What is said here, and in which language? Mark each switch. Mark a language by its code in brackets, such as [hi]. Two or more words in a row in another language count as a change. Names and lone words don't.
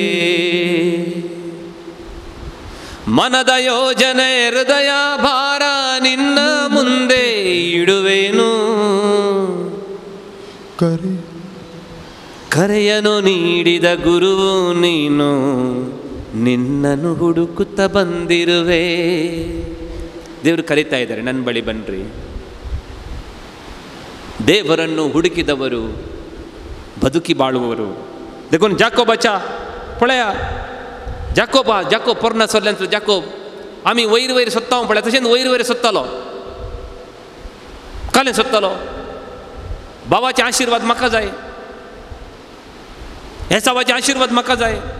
[kn] ಮನದ ಯೋಜನೆ ಹೃದಯ ಭಾರ ನಿನ್ನ ಮುಂದೆ ಇಡುವೆನು, ಕರೆಯನು ನೀಡಿದ ಗುರುವು ನೀನು, ನಿನ್ನನ್ನು ಹುಡುಕುತ್ತ ಬಂದಿರುವೆ. ದೇವರು ಕರೀತಾ ಇದ್ದಾರೆ, ನನ್ನ ಬಳಿ ಬನ್ನಿರಿ. ದೇವರನ್ನು ಹುಡುಕಿದವರು ಬದುಕಿ ಬಾಳುವವರು. [kok] देखून जाकोबाच्या पळया, जाकोब पोरना सोडल्यानंतर जाकोब आमी वयर वयर सोदता पळय, तशेंच वयर वयर सोदतालो. कालें सोदतालो बाबाचे आशिर्वाद म्हाका जाय, एसावाचे आशिर्वाद म्हाका जाय.